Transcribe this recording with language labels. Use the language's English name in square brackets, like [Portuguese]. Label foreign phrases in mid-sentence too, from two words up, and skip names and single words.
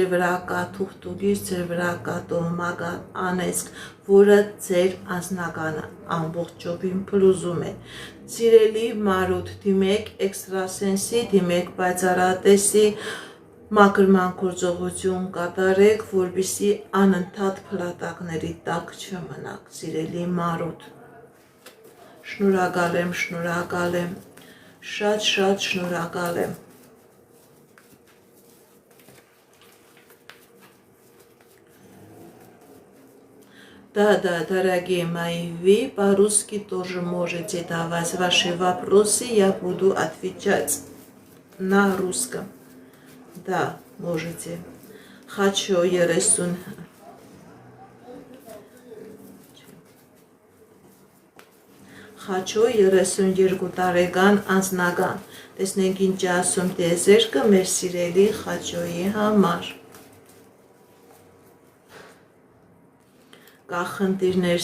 [Armenian] վրա կա թուղթուկից, ձեր վրա կա տոհմական անեծք, որը ձեր անձնականը ամբողջովին փլուզում է։ Սիրելի Մարութ, դիմեք էքստրասենսի, դիմեք պայծառատեսի, մաքրման գործողություն կատարեք, որպեսզի անընդհատ փլատակների տակ չմնաք, սիրելի Մարութ։ Շնորհակալ եմ, շատ շնորհակալ եմ։ [Russian] Да, дорогие мои, вы по-русски тоже можете давать ваши вопросы, я буду отвечать на русском. Да, можете. [Armenian] Хочу երեսուն Խաչո 32 տարեկան անձնական։ Տեսնենք ինչ ասում տեզերքը մեր սիրելի Խաչոյի համար։ Կա խնդիրներ